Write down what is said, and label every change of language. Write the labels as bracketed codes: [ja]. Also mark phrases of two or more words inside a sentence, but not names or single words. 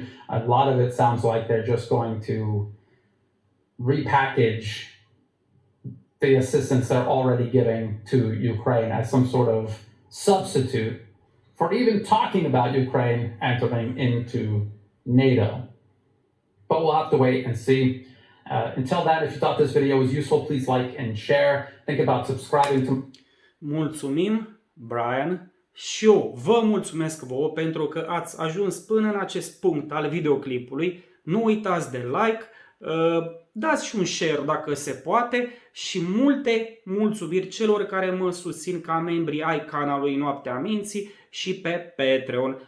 [en] A lot of it sounds like they're just going to repackage the assistance they're already giving to Ukraine as some sort of substitute for even talking about Ukraine entering into NATO. But we'll have to wait and see. Until that, if you thought this video was useful, please like and share. Think about subscribing to... [ro] Mulțumim, Brian, și eu vă mulțumesc vouă pentru că ați ajuns până în acest punct al videoclipului. Nu uitați de like, dați și un share dacă se poate și multe mulțumiri celor care mă susțin ca membri ai canalului Noaptea Minții și pe Patreon.